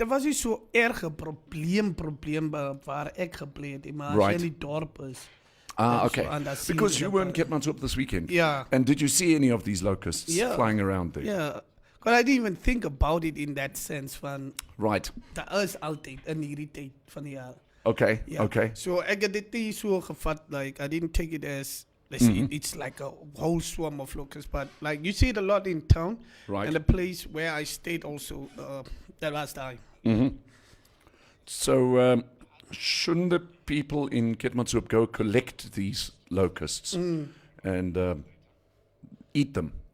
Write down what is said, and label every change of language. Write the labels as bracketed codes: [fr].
[af] er was nie so erge probleem waar ek gebly het, maar as jy in die dorp is. [en] Okay. So, and I see Because you the- were in Keetmanshoop this weekend. Yeah. And did you see any of these locusts flying around there? Yeah. Because I didn't even think about it in that sense van, Right. [af] daar is altyd in hierdie tyd van die jaar. [en] Okay. Yeah. Okay. So [af] ek het dit nie so gevat, [en] like, I didn't take it as, let's say, it's like a whole swarm of locusts, but like, you see it a lot in town. Right. And the place where I stayed also, that last time. So, shouldn't the people in Keetmanshoop go collect these locusts and eat them?